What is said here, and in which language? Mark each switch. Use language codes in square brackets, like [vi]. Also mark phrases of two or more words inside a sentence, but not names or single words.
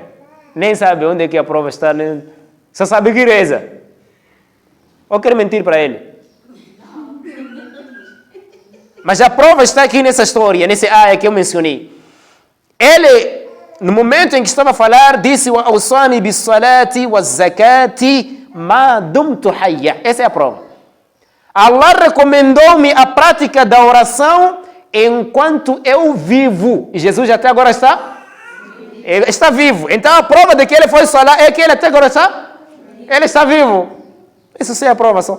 [pt] Nem sabe onde é que a prova está, nem... só sabe que reza. Ou quer mentir para ele? Mas a prova está aqui nessa história, nesse área que eu mencionei. Ele, no momento em que estava a falar, disse: [ar] "وأوصاني بالصلاة والزكاة ما دمت حيا." [pt] Essa é a prova. Allah recomendou-me a prática da oração enquanto eu vivo. E Jesus até agora está vivo. Então a prova de que ele foi salar é que ele até agora ele está vivo. Isso sim é a prova só.